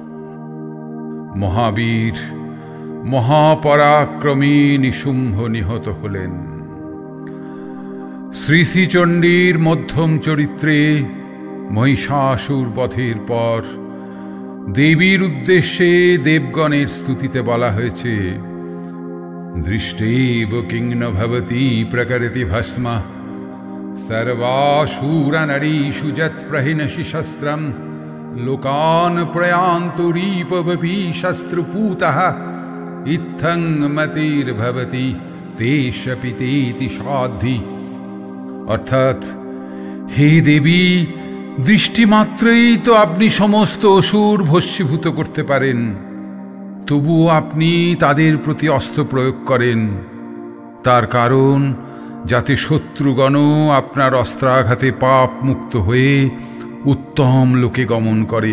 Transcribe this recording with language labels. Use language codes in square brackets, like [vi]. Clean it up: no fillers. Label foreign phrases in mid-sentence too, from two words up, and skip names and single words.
[bn] মহাবীর মহাপরাক্রমী নিশুম্ভ নিহত হলেন। শ্রী শ্রীচণ্ডীর মধ্যম চরিত্রে মহিষাসুর বধের পর দেবীর উদ্দেশ্যে দেবগণের স্তুতিতে বলা হয়েছে, [sa] দৃষ্টেব কিং ন ভবতি প্রকরতি ভস্মা সর্বাসুরনরীষু যৎ প্রহিনসি শস্ত্রম লোকান প্রয়ান্তরীপবপি শস্ত্রপুতঃ ইত্থং মতির্ভবতি তেষপি তেতি সাধ্যি। [bn] অর্থাৎ, হে দেবী, দৃষ্টিমাত্রেই তো আপনি সমস্ত অসুর ভস্মীভূত করতে পারেন, তবুও আপনি তাদের প্রতি অস্ত্র প্রয়োগ করেন। তার কারণ যাতে শত্রুগণও আপনার অস্ত্রাঘাতে পাপ মুক্ত হয়ে উত্তম লোকে গমন করে।